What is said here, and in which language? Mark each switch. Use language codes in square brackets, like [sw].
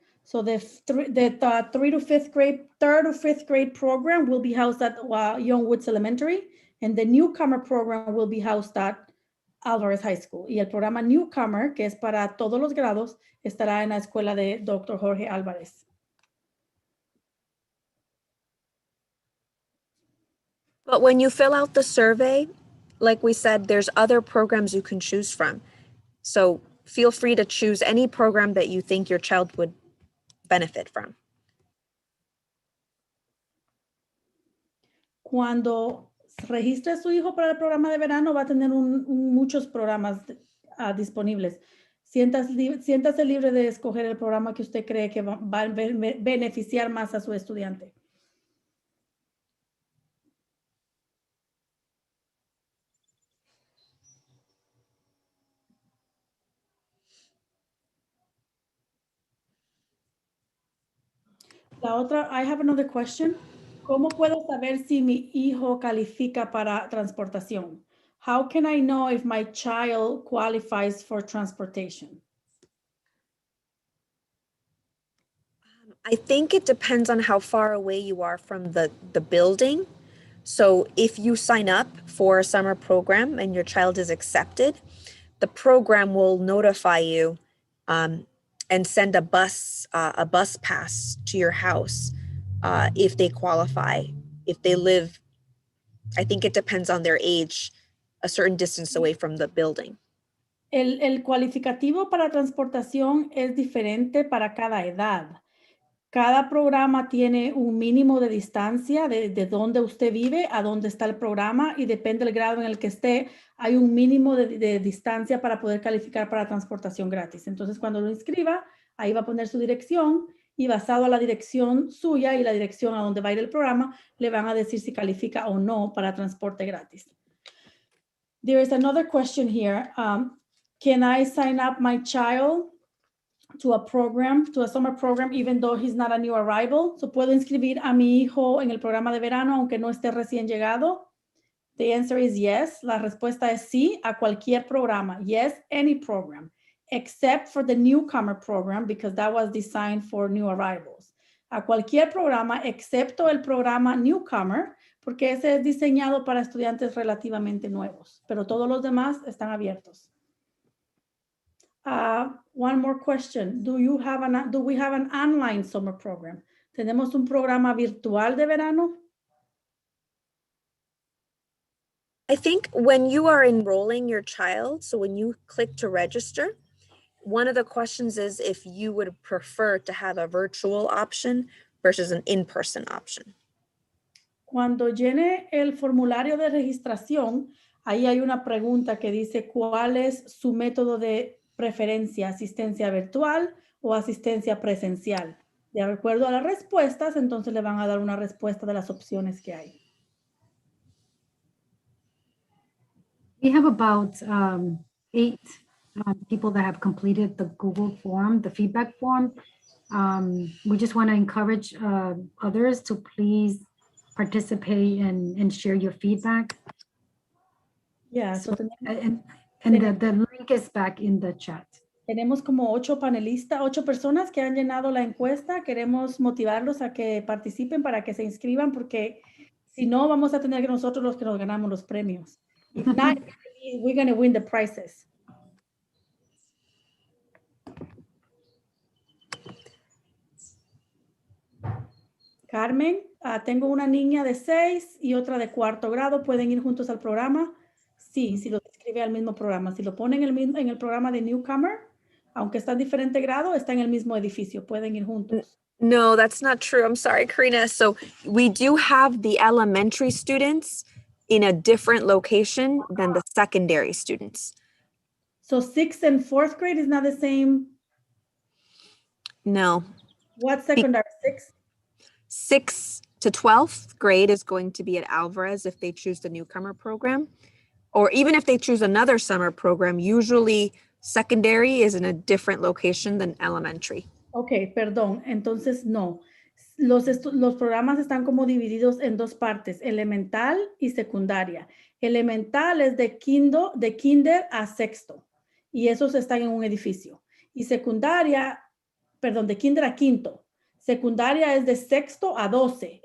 [en] So the 3 to 5th grade, 3rd to 5th grade program will be housed at Young Woods Elementary, and the Newcomer program will be housed at Alvarez High School. [es] Y el programa Newcomer, que es para todos los grados, estará en la escuela de Dr. Jorge Álvarez. [en] But when you fill out the survey, like we said, there's other programs you can choose from. So feel free to choose any program that you think your child would benefit from. [es] Cuando registre a su hijo para el programa de verano, va a tener muchos programas disponibles. Siéntase libre de escoger el programa que usted cree que va a beneficiar más a su estudiante. La otra, [en] I have another question. [es] ¿Cómo puedo saber si mi hijo califica para transportación? [en] How can I know if my child qualifies for transportation? I think it depends on how far away you are from the building. So if you sign up for a summer program and your child is accepted, the program will notify you and send a bus pass to your house if they qualify. If they live, I think it depends on their age, a certain distance away from the building. [es] El cualificativo para transportación es diferente para cada edad. Cada programa tiene un mínimo de distancia de dónde usted vive a dónde está el programa y depende del grado en el que esté, hay un mínimo de distancia para poder calificar para transportación gratis. Entonces, cuando lo inscriba, ahí va a poner su dirección y basado a la dirección suya y la dirección a donde va a ir el programa, le van a decir si califica o no para transporte gratis. [en] There is another question here. Can I sign up my child to a program, to a summer program, even though he's not a new arrival? [es] So, ¿puedo inscribir a mi hijo en el programa de verano aunque no esté recién llegado? [en] The answer is yes. [es] La respuesta es sí a cualquier programa. [en] Yes, any program, except for the Newcomer program because that was designed for new arrivals. [es] A cualquier programa excepto el programa Newcomer porque ese es diseñado para estudiantes relativamente nuevos, pero todos los demás están abiertos. [en] One more question. Do we have an online summer program? [es] ¿Tenemos un programa virtual de verano? [en] I think when you are enrolling your child, so when you click to register, one of the questions is if you would prefer to have a virtual option versus an in-person option. [es] Cuando llene el formulario de registración, ahí hay una pregunta que dice cuál es su método de preferencia, asistencia virtual o asistencia presencial. De acuerdo a las respuestas, entonces le van a dar una respuesta de las opciones que hay. [en] We have about 8 people that have completed the Google form, the feedback form. We just want to encourage others to please participate and share your feedback. Yeah, So, and the link is back in the chat. [es] Tenemos como 8 panelistas, 8 personas que han llenado la encuesta. Queremos motivarlos a que participen para que se inscriban porque si no vamos a tener que nosotros los que nos ganamos los premios. [en] If not, we're going to win the prizes. [es] Carmen, tengo una niña de 6 y otra de 4º grado. ¿Pueden ir juntos al programa? Sí, si lo inscribe al mismo programa. Si lo ponen en el programa de Newcomer, aunque está en diferente grado, está en el mismo edificio. Pueden ir juntos. [en] No, that's not true. I'm sorry, Karina. So we do have the elementary students in a different location than the secondary students. So 6th and 4th grade is not the same? No. What secondary? 6th? 6th to 12th grade is going to be at Alvarez if they choose the Newcomer program. Or even if they choose another summer program, usually secondary is in a different location than elementary. [es] Ok, perdón. Entonces, no. Los programas están como divididos en 2 partes, elemental y secundaria. Elemental es de kinder a 6º y esos están en un edificio. Y secundaria, perdón, de kinder a 5º. Secundaria es de 6º a 12.